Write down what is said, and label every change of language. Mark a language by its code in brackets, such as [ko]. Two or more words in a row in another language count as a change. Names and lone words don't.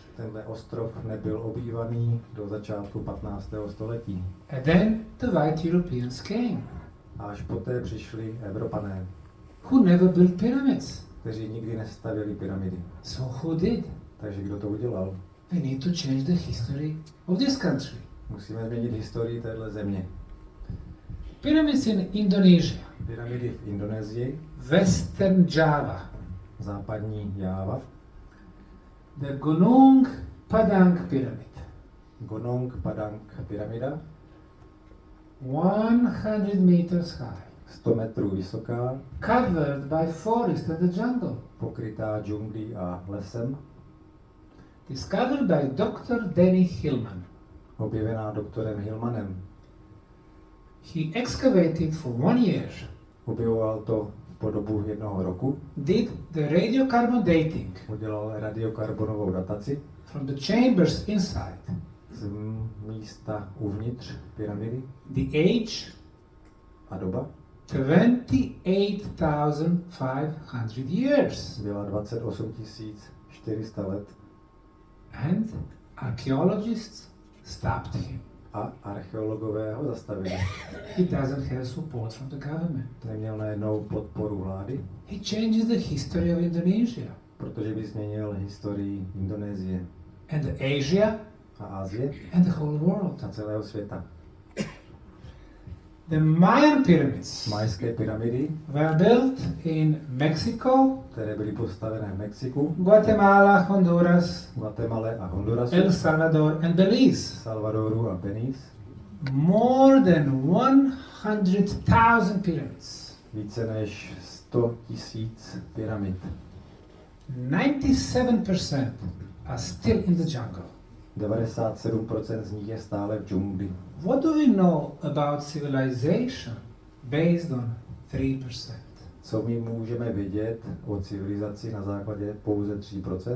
[cs] tenhle ostrov nebyl obývaný do začátku 15. století. [en] And then the white Europeans came, [cs] A až poté přišli Evropané, [en] who never built pyramids. [cs] kteří nikdy nestavili pyramidy. [en] So who did? [cs] Takže kdo to udělal? [en] We need to change the history of this country. [cs] Musíme změnit historii téhle země. [en] Pyramids in Indonesia, [cs] Pyramidy v Indonésii, [en] Western Java, [cs] západní Jáva, [en] the Gunung Padang Pyramid, [cs] Gunung Padang pyramida, [en] 100 meters high, [cs] 100 metrů vysoká, [en] covered by forest and the jungle, [cs] pokrytá džunglí a lesem, [en] discovered by Dr. Danny Hillman. [cs] objevená doktorem Hillmanem. [en] He excavated for 1 year, [cs] Objevoval to po dobu 1 roku, [en] did the radiocarbon dating [cs] udělal radiokarbonovou dataci [en] from the chambers inside, [cs] z místa uvnitř pyramidy [en] the age [cs] a doba [en] 28,500 years, [cs] byla 28 400 let [en] and archaeologists stopped him. [cs] a archeologové ho zastavili. [en] He doesn't have support from the government. [cs] Neměl najednou podporu vlády, [en] He changes the history of Indonesia [cs] protože by změnil historii Indonésie [en] and Asia [cs] a Asie [en] and the whole world. [cs] a celého světa. [en] The Mayan pyramids [cs] Majské pyramidy, [en] were built in Mexico, [cs] které byly postavené v Mexiku, [en] Guatemala, Honduras, [cs] Guatemala a Hondurasu, [en] El Salvador, and Belize. [cs] Salvadoru a Belize. [en] More than 100,000 pyramids. [cs] Více než 100 000 pyramid. [en] 97% are still in the jungle. [cs] 97% z nich je stále v džungli. [en] What do we know about civilization based on 3%? [cs] Co my můžeme vědět o civilizaci na základě pouze 3%?